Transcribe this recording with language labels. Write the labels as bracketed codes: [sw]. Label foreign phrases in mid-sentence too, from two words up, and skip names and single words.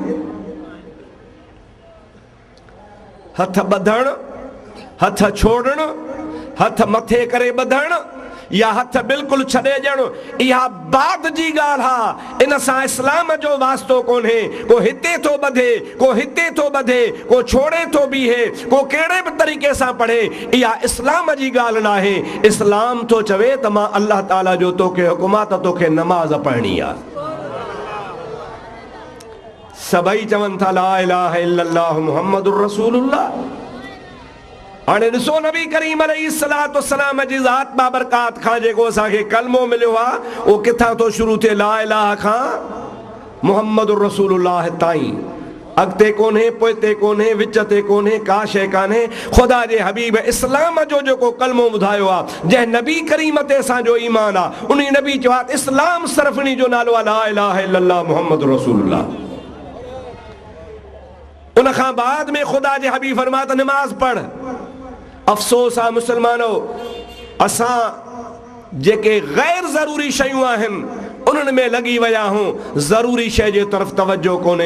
[sd] हथ ॿधण हथ छोड़ण हथ मथे करे ॿधण या हथ बिल्कुलु छॾे ॾियणु इहा बाद जी ॻाल्हि आहे इन सां इस्लाम जो वास्तो कोन्हे को हिते थो ॿधे को हिते थो ॿधे को छोड़े थो बीहे को कहिड़े बि तरीक़े सां पढ़े इहा इस्लाम जी ॻाल्हि न आहे इस्लाम थो चवे त मां अल्लाह ताला जो तोखे हुकुम आहे त तोखे नमाज़ पढ़णी आहे सभई चवनि था [ar] لا إله إلا الله محمد رسول الله [sd] हाणे ॾिसो नबी करीम [ar] عليه الصلاة والسلام [sd] जी ज़ात बाबरकात खां जेको असांखे कलमो मिलियो आहे उहो किथां थो शुरू थिए [ar] لا إله [sd] खां [ar] محمد رسول الله [sd] ताईं अॻिते कोन्हे पोइते कोन्हे विच ते कोन्हे का शइ कान्हे ख़ुदा जे हबीब इस्लाम जो जेको कलमो ॿुधायो आहे जंहिं नबी करीम ते असांजो ईमान आहे उन नबी चयो आहे इस्लाम सिर्फ़ उन जो नालो आहे [ar] لا إله إلا الله محمد رسول الله [sd] उन खां बाद में खुदा जे हबीब फरमाया त नमाज पढ़ अफ़सोस आहे मुसलमानो असां जेके गैर ज़रूरी शयूं आहिनि उन्हनि में लगी विया हूं, ज़रूरी शइ जे तरफ़ तवज्जो कोन्हे।